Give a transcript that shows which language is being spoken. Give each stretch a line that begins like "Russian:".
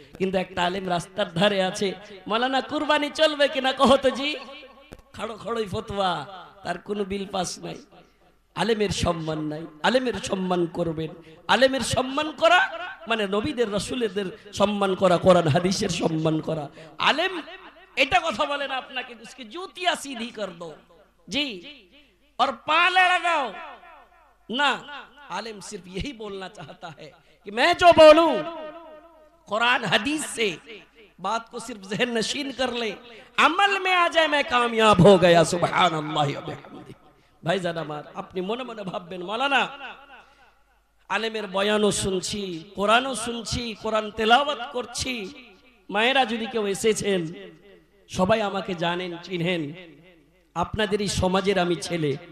Bangla: কিন্তু একটা আলেম রাস্তার ধারে আছে, মাওলানা কুরবানি চলবে কিনা কহতো জি, খাড়ো খড়ই ফতোয়া, তার কোনো বিল পাস নাই। আলেমের সম্মান নাই, আলেমের সম্মান করবেন। আলেমের সম্মান করা মানে নবীদের রাসূলদের সম্মান করা, কোরআন হাদিসের সম্মান করা। আলেম এটা কথা বলে না আপনাকে
Hindi: उसकी जूतियां सीधी कर दो जी और पाले लगाओ ना। आलिम सिर्फ यही बोलना चाहता है कि मैं जो बोलूं कुरान हदीस से, बात को सिर्फ ज़हन नशीन कर ले, अमल में आ जाए, मैं कामयाब हो गया।
Arabic: सुबहानल्लाह व बिहम्दिही।
Bangla: ভাইজান আমার, আপনি মনে মনে ভাববেন মাওলানা আলেমের বয়ানও শুনছি, কোরআনও শুনছি, কোরআন তেলাওয়াত করছি। মায়েরা যদি কেউ এসেছেন, সবাই আমাকে জানেন, চিনেন, আপনাদের এই সমাজের আমি ছেলে।